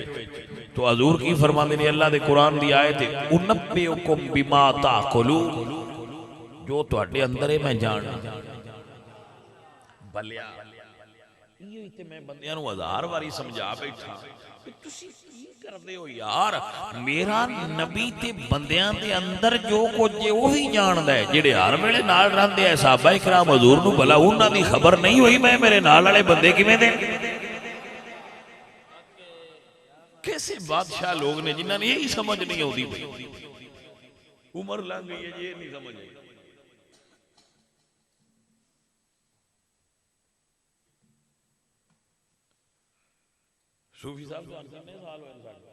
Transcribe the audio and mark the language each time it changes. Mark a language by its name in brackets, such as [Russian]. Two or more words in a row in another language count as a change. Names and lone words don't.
[Punjabi] تو حضور کی فرماندے نے اللہ دے قرآن دی آیت ہے [Arabic] انبئکم بما تاکلون، [Punjabi] جو تواڈے اندر ہے میں جاننا۔ بلیا یہ تے میں بندیاں نو ہزار واری سمجھا بیٹھا کہ تسی کی کردے ہو یار، میرا نبی تے بندیاں دے اندر جو کچھ ہے وہی جاندا ہے، جڑے ہر ویلے نال رہندے ہیں صحابہ کرام حضور نو بھلا انہاں دی خبر نہیں ہوئی میں میرے نال والے بندے کیویں دے؟ کیسے بادشاہ لوگ نے جنہاں نے یہی سمجھ نہیں ہوتی پئی، عمر لنگ گئی ہے یہ نہیں سمجھ آئی۔ صوفی صاحب کتنے سال ہوئے؟